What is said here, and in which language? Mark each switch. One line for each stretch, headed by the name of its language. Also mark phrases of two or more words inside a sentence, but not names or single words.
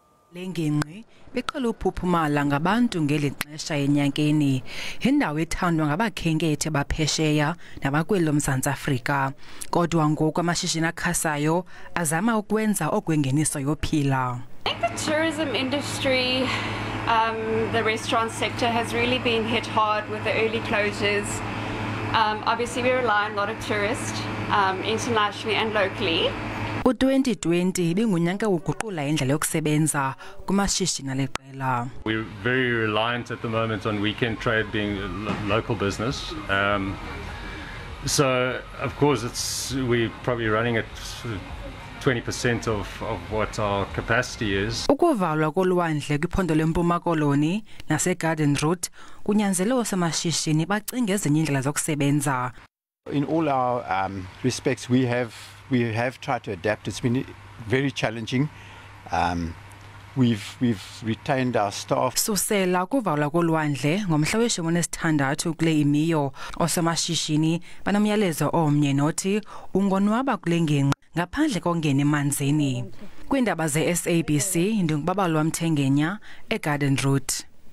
Xhosa: Ingingqi beqala uphuphumala ngabantu ngeli xesha enyakeni. Indawo ethandwa ngabakhenkethi baphesheya nabakweli loMzantsi Afrika. Kodwa ngoku amashishini akhasayo azama ukwenza okwengeniso yophila.
English: I think the tourism industry, the restaurant sector has really been hit hard with the early closures. Obviously we rely on a lot of tourists, internationally and locally.
Xhosa: U-2020 Ibingunyaka uguqula indlela yokusebenza kumashishini aleqela.
English: We're very reliant at the moment on weekend trade being local business. So of course we're probably running at 20% of what our capacity is.
Xhosa: Ukuvalwa kolwandle kwiphondo lempuma koloni naseGarden route kunyanzele osamashishini bacinge ezinye indlela zokusebenza.
English: In all our respects, we have tried to adapt. It's been very challenging. We've retained our staff.
Xhosa: Susela ukuvalwa kolwandle ngomhla we-16 kule imiyo osamashishini banomyalezo omnye nothi ungonwaba kule ngingqi ngaphandle kongena emanzini. Kwiindaba ze-SABC ndingubaba lwamthengenya eGarden route.